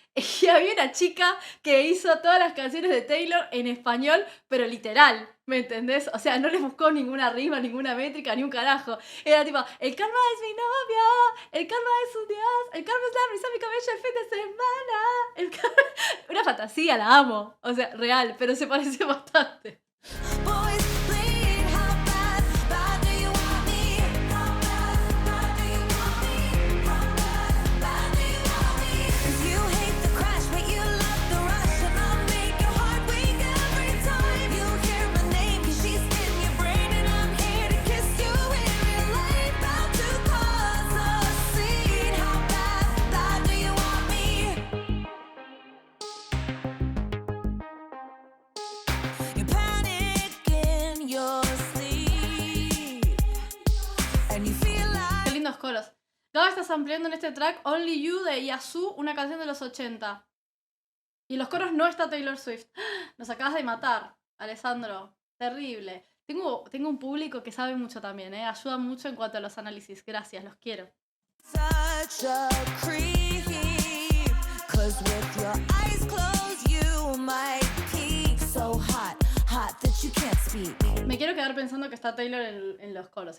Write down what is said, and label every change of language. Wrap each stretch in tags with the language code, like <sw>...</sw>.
<es>Y había una chica que hizo todas las canciones de Taylor en español, pero literal, ¿me entendés? O sea, no les buscó ninguna rima, ninguna métrica, ni un carajo. Era tipo, el karma es mi novio, el karma es un dios, el karma es la brisa mi cabello el fin de semana. El karma... Una fantasía, la amo. O sea, real, pero se parece bastante.</es> <en>Boys, please, how bad, bad do you want me? How bad, bad do you want me? How bad, bad do you want me? 'Cause you hate the crash, but you love the rush, and I'll make your heart weak every time you hear my name. 'Cause she's in your brain, and I'm here to kiss you in real life. About to cause a scene. How bad, bad do you want me? You panic in your sleep, and you feel like</en> <es>Qué lindos coros. Gaba está ampliando en este track Only You de Yazoo, una canción de los 80. Y en los coros no está Taylor Swift. Nos acabas de matar, Alessandro. Terrible. Tengo un público que sabe mucho también, ¿eh? Ayuda mucho en cuanto a los análisis. Gracias, los quiero.</es> <en>such a creep. 'Cause with your eyes closed, you might peek so hot, hot that you can't speak.</en> <es>Me quiero quedar pensando que está Taylor en los coros.</es>